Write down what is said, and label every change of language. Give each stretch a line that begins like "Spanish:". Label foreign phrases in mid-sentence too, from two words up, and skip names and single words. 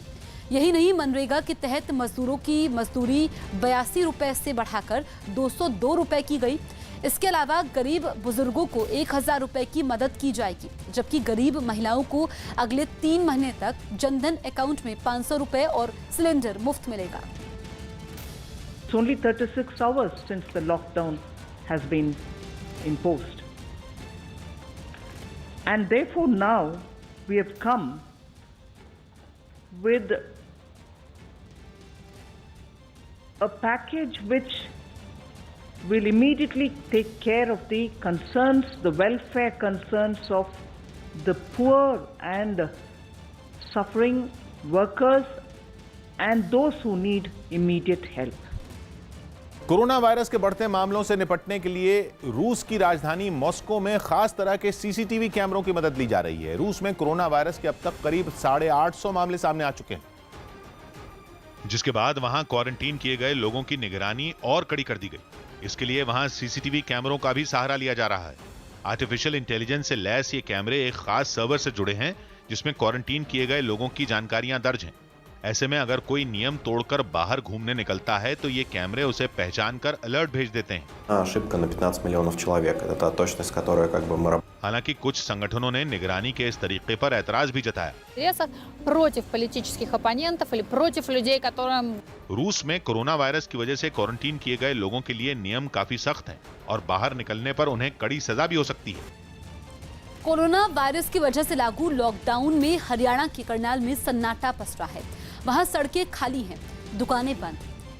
Hindi: यही नहीं, मनरेगा के तहत मजदूरों की मजदूरी 82 रुपए से बढ़ाकर 202 रुपए की गई। इसके अलावा गरीब बुजुर्गों को 1,000 रुपए की मदद की जाएगी, जबकि गरीब महिलाओं को अगले 3 महीने तक जनधन अकाउंट में 500 रुपए और सिलेंडर मुफ्त मिलेगा।
English: It's only 36 hours since the lockdown has been imposed. And therefore now we have come with a package which will immediately take care of the concerns, the welfare concerns of the poor and suffering workers and those who need immediate help.
Hindi: कोरोना वायरस के बढ़ते मामलों से निपटने के लिए रूस की राजधानी मॉस्को में खास तरह के सीसीटीवी कैमरों की मदद ली जा रही है। रूस में कोरोना वायरस के अब तक करीब 850 मामले सामने आ चुके हैं, जिसके बाद वहां क्वारंटीन किए गए लोगों की निगरानी और कड़ी कर दी गई। इसके लिए वहां सीसीटीवी कैमरों का भी सहारा लिया जा रहा है। आर्टिफिशियल इंटेलिजेंस से लैस ये कैमरे एक खास सर्वर से जुड़े हैं, जिसमें क्वारंटीन किए गए लोगों की जानकारियां दर्ज हैं। ऐसे में अगर कोई नियम तोड़कर बाहर घूमने निकलता है तो ये कैमरे उसे पहचान कर अलर्ट भेज देते हैं।
Russian: Ошибка на 15 миллионов человек. Это та точность, которая как бы мы...
Hindi: हालांकि कुछ संगठनों ने निगरानी के इस तरीके पर ऐतराज भी जताया।
Russian: Против политических оппонентов или против людей, которым...
Hindi: रूस में कोरोना वायरस की वजह से क्वारंटीन किए गए लोगों के लिए नियम काफी सख्त हैं और बाहर निकलने पर उन्हें कड़ी सजा भी हो सकती है। कोरोना वायरस की वजह से लागू लॉकडाउन में हरियाणा के करनाल में सन्नाटा पसरा है। वहां सड़कें खाली हैं, दुकानें बंद।